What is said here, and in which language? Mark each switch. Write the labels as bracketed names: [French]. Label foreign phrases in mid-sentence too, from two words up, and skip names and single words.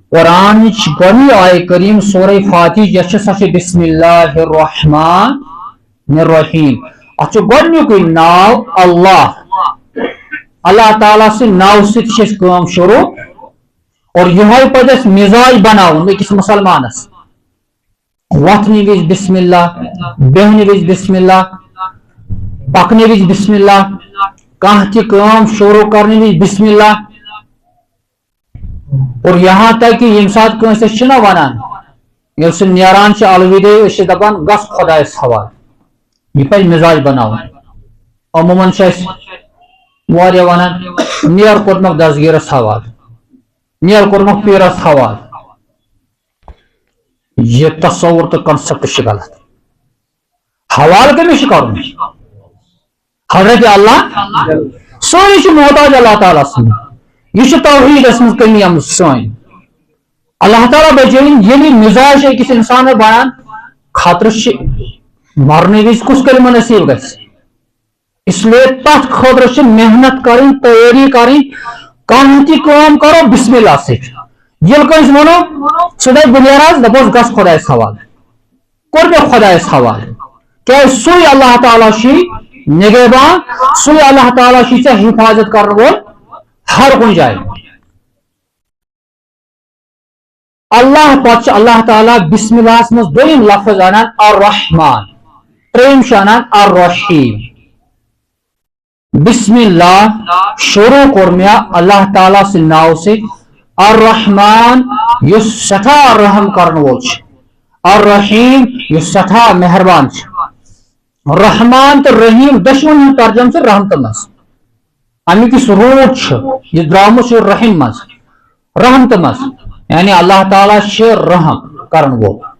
[Kashmiri] قرآن گۄڈنی آیہ کریم سورہ فاتح یس سا [Arabic] بسم اللہ الرحمن الرحیم [Kashmiri] اتھ گۄڈنیُکُے ناو اللہ اللہ تعالیٰ سٕنٛدِ ناو سۭتۍ چھِ أسۍ کٲم شروع اور یہوے پزِ اَسہِ مزاج بناوُن أکِس مُسلمانس وۄتھنہٕ وِزِ [Arabic] بسم اللہ [Kashmiri] بیٚہنہٕ وِزِ [Arabic] بسم اللہ [Kashmiri] پکنہٕ وِزِ [Arabic] بسم اللہ [Kashmiri] کانٛہہ تہِ کٲم شروع کرنہٕ وِزِ [Arabic] بسم اللہ [Urdu] اور یہاں تک کہ [Kashmiri] ییٚمہِ ساتہٕ کٲنٛسہِ أسۍ چھِنہ ونان ییٚلہِ سُہ نیران چھِ الودٲعی أسۍ چھِ دپان گژھ خۄدایس حوالہٕ یہِ پزِ مزاج بناوُن عموٗمن چھِ أسۍ واریاہ ونان نیر کوٚرمکھ دسگیٖرس حوالہٕ نیر کوٚرمکھ پیٖرس حوالہٕ یہ تصور تو کنسپٹ چھُ غلط حوالہٕ کٔمِس چھُ کرُن حضرت اللہ سٲری چھِ محتاج اللہ تعالیٰ سٕنٛدۍ یہ توحیدس منٛز کٔمی آمٕژ سٲنۍ اللہ تعالیٰ بچٲیِن ییٚلہِ مزاج أکِس انسانس بنان خطرٕ چھِ مرنہٕ وِزِ کُس کلمہ نصیٖب گژھِ [Urdu] اس لیے [Kashmiri] تتھ خٲطرٕ چھِ محنت کرٕنۍ تیٲری کرٕنۍ کانٛہہ تہِ کٲم کرو [Arabic] بسم اللہ [Kashmiri] سۭتۍ ییٚلہِ کٲنٛسہِ ونو ژٕ دپ بہٕ نیرٕ حظ دپوس گژھ خۄدایس حوالہٕ کوٚر مےٚ خۄدایس حوالہٕ کیازِ سُے اللہ تعالیٰ چھُے نگہبان سُے اللہ تعالیٰ چھُے ژےٚ حفاظت کرن وول ہر کُنہِ جایہِ اللہ پتہٕ چھُ اللہ تعالیٰ [Arabic] بسم اللہ [Kashmiri] منٛز دوٚیِم لفظ انان الرحمان ترٛیٚیِم چھُ انان الرحیم [Arabic] بسم اللہ [Kashmiri] شروع کوٚر مےٚ اللہ تعالیٰ سٕنٛدِ ناوٕ سۭتۍ الرحمان یُس سٮ۪ٹھاہ رحم کرن وول چھُ الرحیم یُس سٮ۪ٹھاہ مہربان چھُ رحمان تہٕ رحیم دۄشوٕنی ہُنٛد ترجمہٕ چھُ رحمتہٕ منٛز امیُک یُس روٗٹ چھُ یہِ درٛامُت چھُ رحیم منٛز رحمتہٕ منٛز یعنی اللہ تعالیٰ چھُ رحم کرن وول